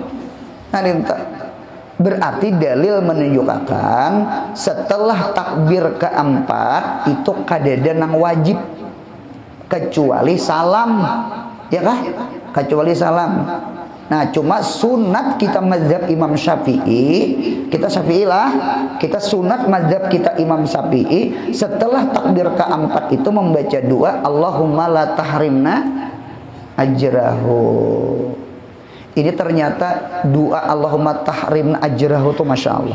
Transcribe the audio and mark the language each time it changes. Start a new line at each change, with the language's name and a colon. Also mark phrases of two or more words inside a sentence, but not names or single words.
Banjar: Nah, berarti dalil menunjukkan setelah takbir keempat itu kadada nang wajib kecuali salam, ya kah?
Indonesian: Kecuali salam. Nah, cuma sunat kita mazhab Imam Syafi'i, kita Syafi'i lah, kita sunat mazhab kita Imam Syafi'i setelah takbir keempat itu membaca doa
Arabic: Allahumma la tahrimna ajrahu.
Indonesian: Ini ternyata doa
Arabic: Allahumma tahrimna ajrahu
Indonesian: itu
Arabic: Masya Allah.